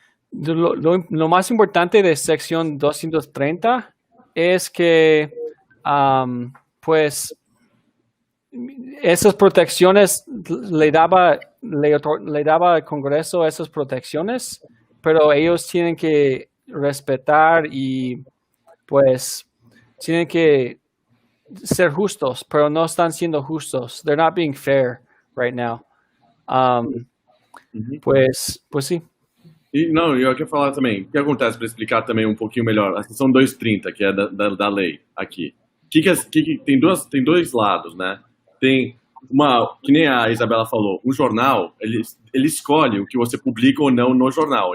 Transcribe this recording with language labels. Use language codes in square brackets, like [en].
[es] Lo más importante de sección 230 es que pues esas protecciones le daba al Congreso esas protecciones, pero ellos tienen que respetar y pues tienen que ser justos, pero no están siendo justos. [en] They're not being fair right now. [es] Pues sí. [pt] E não, eu quero falar também, o que acontece para explicar também um pouquinho melhor, a seção 230, que é da lei aqui. Tem dois lados, né? Tem que nem a Isabela falou, um jornal, ele escolhe o que você publica ou não no jornal.